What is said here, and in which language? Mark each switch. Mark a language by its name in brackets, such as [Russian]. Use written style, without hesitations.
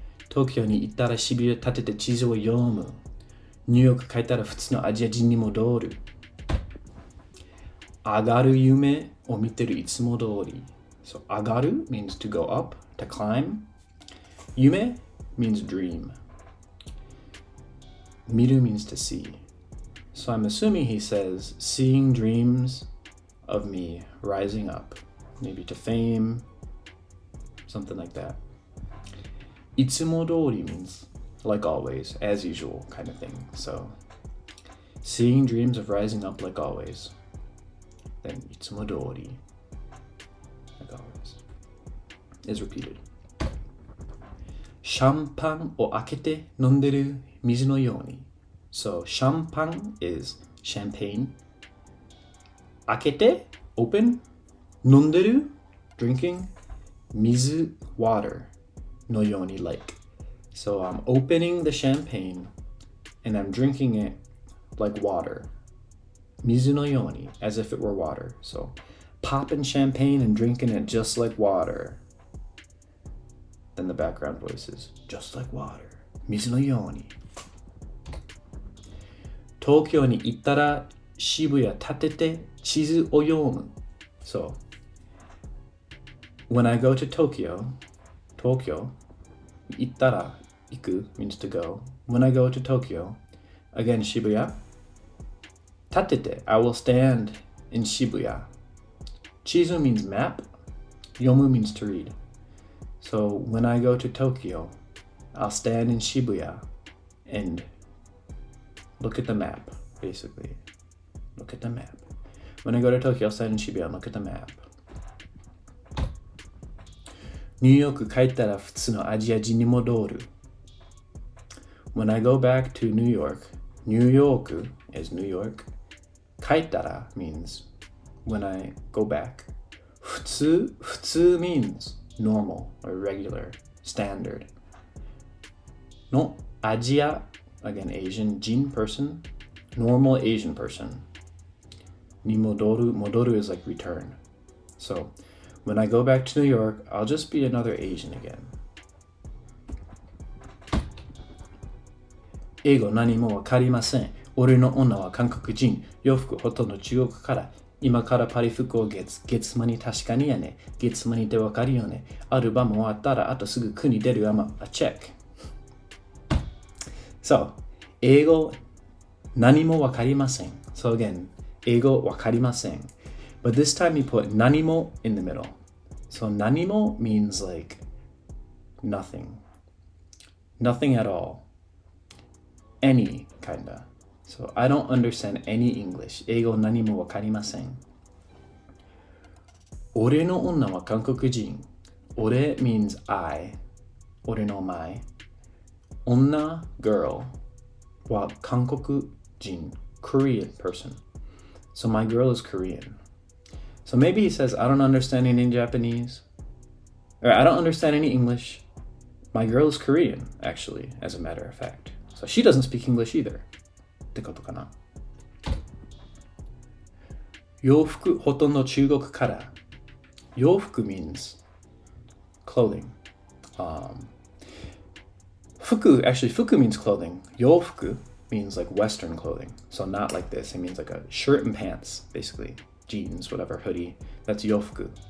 [Japanese] 東京に行ったら渋谷立てて地図を読む。ニューヨーク帰ったら普通のアジア人に戻る。上がる夢を見てるいつも通り。 [English] So [Japanese] 上がる [English] means to go up, to climb. [Japanese] 夢 [English] means dream. [Japanese] 見る [English] means to see. So I'm assuming he says seeing dreams of me rising up, maybe to fame, something like that. [Japanese] いつも通り [English] means like always, as usual kind of thing. So seeing dreams of rising up like always. Then [Japanese] いつも通り [English] like always is repeated. [Japanese] シャンパンを開けて飲んでる水のように. [English] So champagne is champagne. [Japanese] 開けて [English] open. [Japanese] 飲んでる [English] drinking. [Japanese] 水 [English] water. [Japanese] のように [English] like. So I'm opening the champagne and I'm drinking it like water. [Japanese] Mizu no yoni, [English] as if it were water. So popping champagne and drinking it just like water. Then the background voice is just like water. [Japanese] Mizu no yoni. Tokyo ni ittara Shibuya tatete chizu o yomu. [English] So when I go to Tokyo, [Japanese] ittara, iku [English] means to go. When I go to Tokyo, again Shibuya, [Japanese] tatete, [English] I will stand in Shibuya. [Japanese] Chizu [English] means map, [Japanese] yomu [English] means to read. So when I go to Tokyo, I'll stand in Shibuya and look at the map, basically. Look at the map. When I go to Tokyo, I'll stand in Shibuya and look at the map. [Japanese] ニューヨーク帰ったら普通のアジア人に戻る. [English] When I go back to New York, New York is New York. [Japanese] 帰ったら [English] means when I go back. [Japanese] 普通 [English] means normal or regular, standard. [Japanese] のアジア, [English] again Asian, [Japanese] 人 [English] person, normal Asian person. [Japanese] に戻る [English] is like return. So when I go back to New York, I'll just be another Asian again. [Japanese] 英語何もわかりません。俺の女は韓国人。洋服ほとんど中国から。今からパリ服を月間に確かにやね。月間にってわかるよね。アルバム終わったらあとすぐ国出る [English] check. So, [Japanese] 英語何もわかりません. [English] So [Japanese] again, 英語わかりません. [English] But this time you put [Japanese] 何も [English] in the middle. So 何も means like nothing. Nothing at all. Any, kinda. So I don't understand any English. [Japanese] 英語何もわかりません. 俺の女は韓国人.俺 [English] means I. [Japanese] 俺の [English] my. [Japanese] 女 [English] girl. [Japanese] は韓国人 [English] Korean person. So my girl is Korean. So maybe he says, I don't understand any Japanese. Or I don't understand any English. My girl is Korean, actually, as a matter of fact. So she doesn't speak English either. [Japanese] ってことかな。洋服ほとんど中国から。 [English] 洋服 means clothing. 服 means clothing. 洋服 means like Western clothing. So not like this. It means like a shirt and pants, basically. Jeans, whatever, hoodie. That's [Japanese] yofuku.